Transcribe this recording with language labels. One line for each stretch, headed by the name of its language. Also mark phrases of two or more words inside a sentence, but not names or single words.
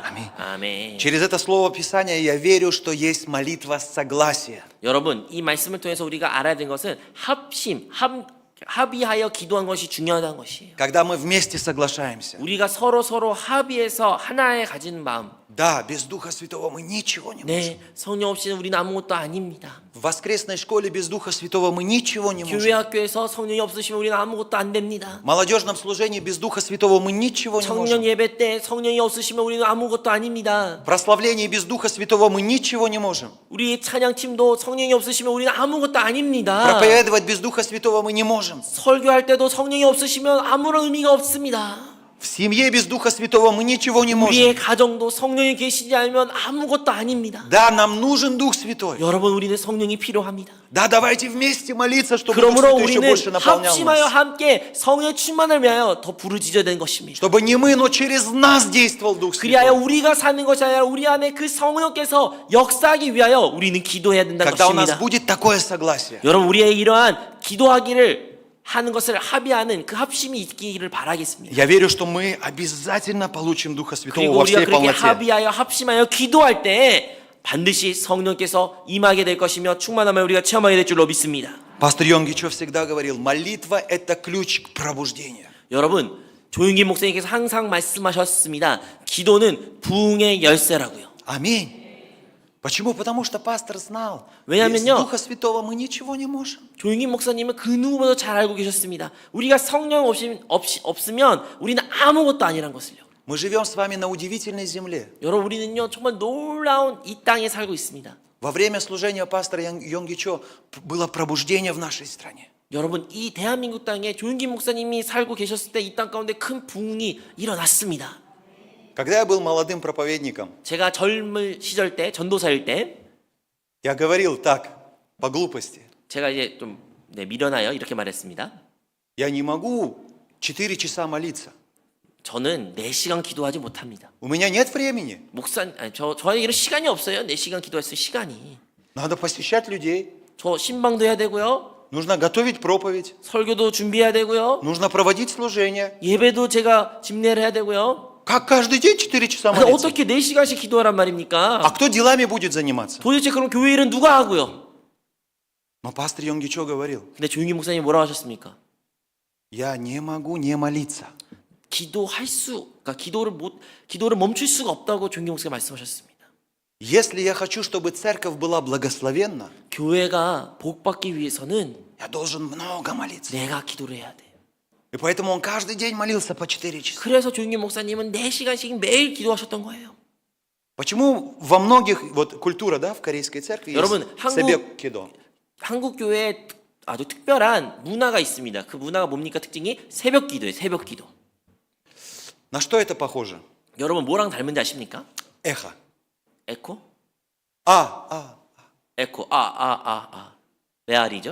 Korean: 아멘.
Russian: Через это слово Писания я верю, что есть молитва согласия.
Korean: 여러분, 이 말씀을 통해서 우리가 알아야 되는 것은 합의하여 기도한 것이 중요하다는 것이에요.
Russian: Когда мы вместе соглашаемся.
Korean: 우리가 서로 합의해서 하나에 가진 마음.
Russian: Да, без Духа Святого мы ничего не можем.
Korean: 네, 성령 없이는 우리는 아무것도 아닙니다.
Russian: В воскресной школе без Духа Святого мы ничего не
Korean: 교회
Russian: можем.
Korean: 학교에서 성령이 없으시면 우리는 아무것도 안 됩니다.
Russian: В молодежном служении без Духа Святого мы ничего не
Korean: 청년
Russian: можем.
Korean: 예배 때 성령이 없으시면 우리는 아무것도 아닙니다.
Russian: В прославлении без Духа Святого мы ничего не можем.
Korean: 우리 찬양팀도 성령이 없으시면 우리는 아무것도 아닙니다.
Russian: Проповедовать без Духа Святого мы не можем.
Korean: 설교할 때도 성령이 없으시면 아무런 의미가 없습니다.
Russian: В семье без Духа Святого мы ничего не
Korean: 우리의
Russian: можем.
Korean: 가정도 성령이 계시지 않으면 아무것도 아닙니다.
Russian: Да, нам нужен Дух Святой.
Korean: 여러분, 우리는 성령이 필요합니다.
Russian: Да, давайте вместе молиться, чтобы Дух
Korean: 그러므로
Russian: Святой еще
Korean: 우리는
Russian: больше наполнял
Korean: 합심하여
Russian: нас.
Korean: 함께 성령의 충만을 위하여 더 부르짖어야 되는 것입니다.
Russian: Чтобы не мы, но через нас действовал Дух
Korean: 그리하여
Russian: Святой.
Korean: 우리가 사는 것이 아니라 우리 안에 그 성령께서 역사하기 위하여 우리는 기도해야 된다는
Russian: Когда у нас
Korean: 것입니다.
Russian: будет такое согласие.
Korean: 여러분, 우리의 이러한 기도하기를 하는 것을 합의하는 그 합심이 있기를 바라겠습니다.
Russian: Я верю, что мы обязательно получим Духа Святого
Korean: 그리고
Russian: во
Korean: 우리가
Russian: всей
Korean: 그렇게
Russian: полноте.
Korean: 합의하여 합심하여 기도할 때 반드시 성령께서 임하게 될 것이며 충만함을 우리가 체험하게 될 줄로 믿습니다.
Russian: Пастор Йонгичев всегда говорил, молитва – это ключ к пробуждению.
Korean: 여러분, 조윤기 목사님께서 항상 말씀하셨습니다. 기도는 부흥의 열쇠라고요.
Russian: Аминь. Почему? Потому что пастор знал, без
Korean: 왜냐면요.
Russian: Духа Святого мы ничего не можем.
Korean: 조윤기 목사님은 그 누구보다 잘 알고 계셨습니다. 우리가 성령 없으면 우리는 아무것도 아니란 것을요.
Russian: Мы живем с вами на удивительной земле.
Korean: 여러분 우리는요 정말 놀라운 이 땅에 살고 있습니다.
Russian: Во время служения пастора Йонги Чо было пробуждение в нашей стране.
Korean: 여러분 이 대한민국 땅에 조윤기 목사님이 살고 계셨을 때 이 땅 가운데 큰 부흥이 일어났습니다.
Russian: Когда я был молодым проповедником,
Korean: 제가 젊을 시절 때 전도사일 때
Russian: я говорил так, по глупости.
Korean: 제가 이제 좀 미련하여 이렇게 말했습니다.
Russian: Я не могу 4 часа молиться.
Korean: 저는 4시간 기도하지 못합니다.
Russian: У меня нет времени.
Korean: 저에게 이런 시간이 없어요. 4시간 기도할 수 시간이.
Russian: Надо посещать людей.
Korean: 저 신방도 해야 되고요.
Russian: Нужно готовить проповедь.
Korean: 설교도 준비해야 되고요.
Russian: Нужно проводить служение.
Korean: 예배도 제가 집례를 해야 되고요.
Russian: Как каждый день 4 часа
Korean: 아니,
Russian: молиться?
Korean: 어떻게 4시간씩 기도하란 말입니까?
Russian: А кто делами будет заниматься?
Korean: 도대체 그럼 교회 일은 누가 하고요?
Russian: Но пастор Йонги Чо говорил,
Korean: 근데 조윤기 목사님이 뭐라고 하셨습니까?
Russian: я не могу не молиться.
Korean: 그러니까 기도를 멈출 수가 없다고 조윤기 목사님이 말씀하셨습니다.
Russian: Если я хочу, чтобы церковь была благословенна,
Korean: 교회가 복받기 위해서는
Russian: я должен много молиться.
Korean: 내가 기도를 해야 돼.
Russian: И поэтому он каждый день молился по 4 часа.
Korean: 그래서 조윤기 목사님은 4시간씩 매일 기도하셨던 거예요.
Russian: Почему во многих, вот культура, да, в корейской церкви
Korean: 여러분,
Russian: есть
Korean: 한국- 새벽 기도. 한국 교회에 아주 특별한 문화가 있습니다. 그 문화가 뭡니까? 특징이 새벽 기도예요. 새벽 기도.
Russian: На что это похоже?
Korean: 여러분 뭐랑 닮은지 아십니까?
Russian: Эхо.
Korean: 에코? А. 에코. 메아리죠?